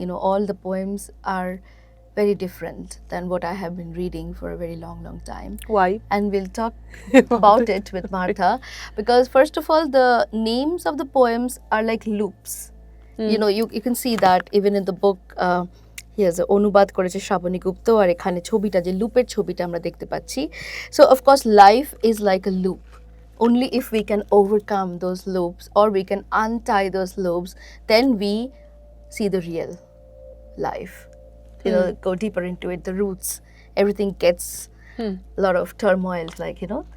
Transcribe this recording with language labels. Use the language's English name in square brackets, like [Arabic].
[English] You know, all the poems are very different than what I have been reading for a very long time. Why? And we'll talk about it with Marta. Because first of all, the names of the poems are like loops. You know, you can see that even in the book. [Bangla] Here's অনুবাদ করেছে শ্রাবণী গুপ্ত আর এখানে ছবিটা যে লুপের ছবিটা আমরা দেখতে পাচ্ছি. [English] So of course life is like a loop. Only if we can overcome those loops or we can untie those loops, then we see the real life. You know, go deeper into it, the roots, everything gets a lot of turmoil, like, you know.